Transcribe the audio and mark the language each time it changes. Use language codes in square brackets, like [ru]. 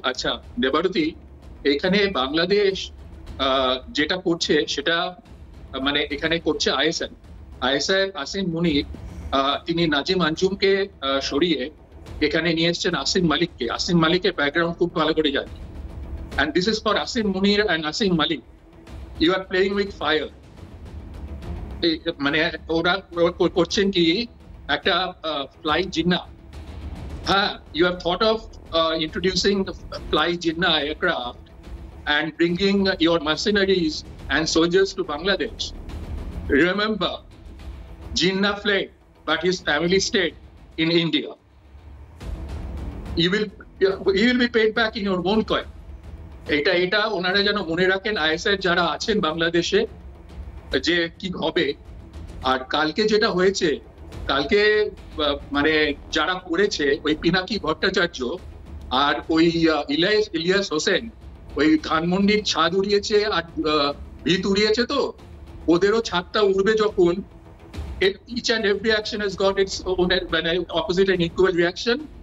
[bn] আচ্ছা দেবারতী, এখানে বাংলাদেশ যেটা করছে সেটা মানে এখানে করছে আইএসআই আসিম মুনির, তিনি নাজিম আঞ্জুমকে সরিয়ে এখানে নিয়ে এসেছেন আসিম মালিককে। আসিম মালিকের ব্যাকগ্রাউন্ড খুব ভালো করে জানি, [en] and this is for Asim Munir and Asim Malik. You are playing with fire. [bn] মানে ওরা করছেন কি একটা ফ্লাই জিন্না। [en] হ্যাঁ, you have thought of introducing the fly jinnah aircraft and bringing your mercenaries and soldiers to Bangladesh. Remember, Jinnah fled, but his family stayed in India. You will be paid back in your own coin. [bn] এটা ওনারা যেন মনে রাখেন, ISI যারা আছেন বাংলাদেশে, যে কি হবে। আর কালকে যেটা হয়েছে, কালকে মানে যারা করেছে ওই পিনাকি ভট্টাচার্য আর ওই ইলিয়াস হোসেন, ওই ধানমন্ডির ছাদ উড়িয়েছে আর ভিত উড়িয়েছে, তো ওদেরও ছাদটা উড়বে যখন, [en] each and every action has got its own opposite and equal reaction.